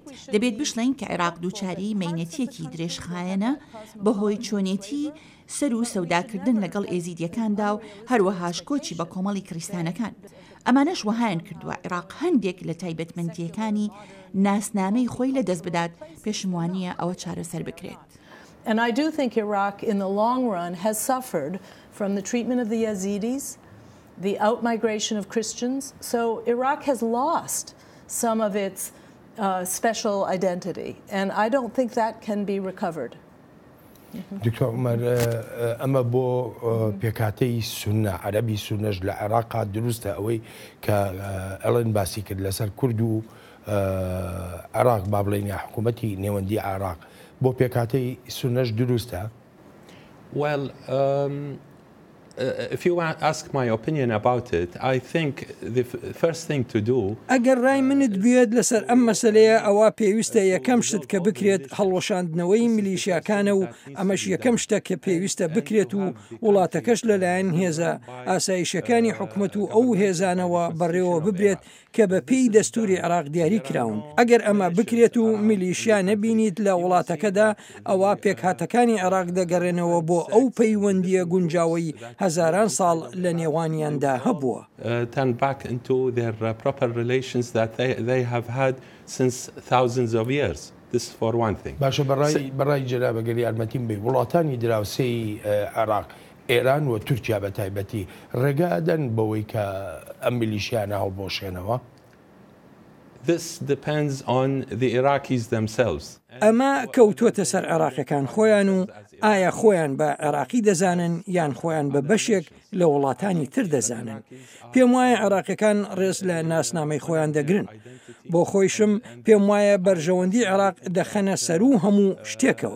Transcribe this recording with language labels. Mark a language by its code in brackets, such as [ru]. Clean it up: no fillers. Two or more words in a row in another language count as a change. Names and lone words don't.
[ckb] دەبێت بشڵین کە عێراق دووچاری مەینەتیەکی درێژخایەنە بەهۆی چۆنێتی سەر و سەوداکردن لەگەڵ ئێزیدیەکاندا و هەروەهاش کۆچی بە کۆمەڵی کریستانەکان. ئەمانەش وەهایان کردووە عێراق هەندێک لە تایبەتمەندیەکانی ناسنامەی خۆی لە دەست بدات، پێشم وانییە ئەوە چارەسەر بکرێت. [en] And I do think Iraq in the long run has suffered from the treatment of the Yazidis, the outmigration of Christians. So Iraq has lost some of its special identity, and I don't think that can be recovered. [ckb] دکتۆر عومەر ئەمە بۆ پێکاتەی سونە عەرەبی سونەش لە عێراقا دروستە ئەوەی کە ئەڵێن باسی کرد لەسەر کورد و عێراق با بڵێن یا حکوومەتی نێوەندی عێراق بۆ پێکاتەی سونەش دروستە؟ [en] Well, if you ask my opinion about it, I think the first thing to do. [ckb] ئەگەر ڕای منت بێت لەسەر ئەم مەسەلەیە ئەوە پێویستە یەکەم شت کە بکرێت هەڵوەشاندنەوەی میلیشیاکانە و ئەمەش یەکەم شتە کە پێویستە بکرێت و وڵاتەکەش لەلایەن هێزە ئاسایشەکانی حکومەت و ئەو هێزانەوە بەڕێوە ببرێت کە بە پێی دەستوری عێراق دیاری کراون. ئەگەر ئەمە بکرێت و میلیشیا نەبینیت لە وڵاتەکەدا ئەوە پێکهاتەکانی عێراق دەگەڕێنەوە بۆ ئەو پەیوەندیە گونجاوی هەزاران ساڵ لە نێوانیاندا هەبووە. [en] Turn back into their proper relations that they have had since thousands of years. This for one thing. [ckb] باشە بەڕای جەنابەگەری یارمەتیم بێ وڵاتانی دراوسەی عێراق ئێران و تورکیا بە تایبەتی ڕێگادەن بەوەی کە ئەم میلیشیانە هەڵبۆشێنەوە. [en] This depends on the Iraqis themselves. [ckb] ئەمە کەوتووەتە سەر عێراقیەکان خۆیان و ئایا خۆیان بە عێراقی دەزانن یان خۆیان بە بەشێک لە وڵاتانی تر دەزانن. پێم وایە عێراقیەکان ڕێز لە ناسنامەی خۆیان دەگرن. بۆ خۆیشم پێم وایە بەرژەوەندی عێراق دەخەنە سەر و هەموو شتێکەوە.